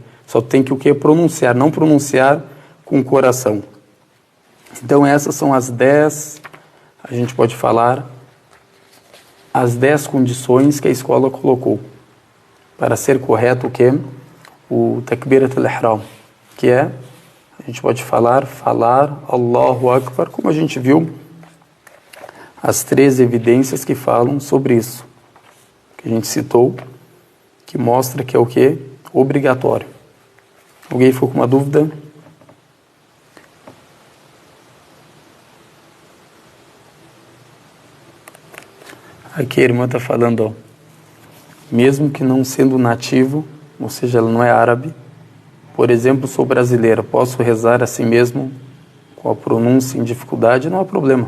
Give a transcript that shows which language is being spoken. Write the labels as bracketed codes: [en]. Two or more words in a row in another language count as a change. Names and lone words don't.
[pt] Só tem que o que pronunciar, não pronunciar com o coração. Então essas são as 10, a gente pode falar, as 10 condições que a escola colocou para ser correto o que? [ar] O تكبيرة الإحرام, [pt] que é, a gente pode falar [ar] الله أكبر, [pt] como a gente viu, as 3 evidências que falam sobre isso, que a gente citou, que mostra que é o que? Obrigatório. Alguém ficou com uma dúvida? Aqui a irmã está falando, ó, mesmo que não sendo nativo, ou seja, ela não é árabe, por exemplo, sou brasileira, posso rezar assim mesmo, com a pronúncia em dificuldade, não há problema.